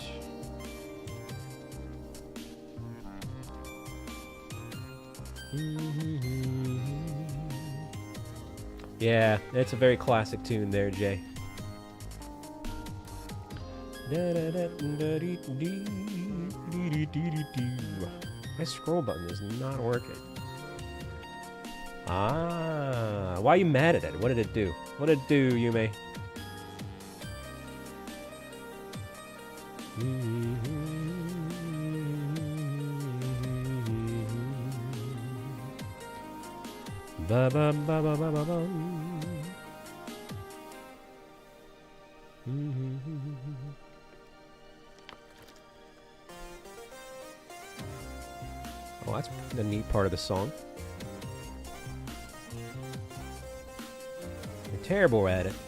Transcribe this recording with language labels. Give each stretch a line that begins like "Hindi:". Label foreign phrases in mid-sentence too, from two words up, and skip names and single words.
English: Yeah, it's a very classic tune there, Jay. My scroll button is not working. Ah, why are you mad at it? What did it do? What did it do, Yume? Ba ba ba ba ba ba ba. Oh, that's the neat part of the song. You're terrible at it.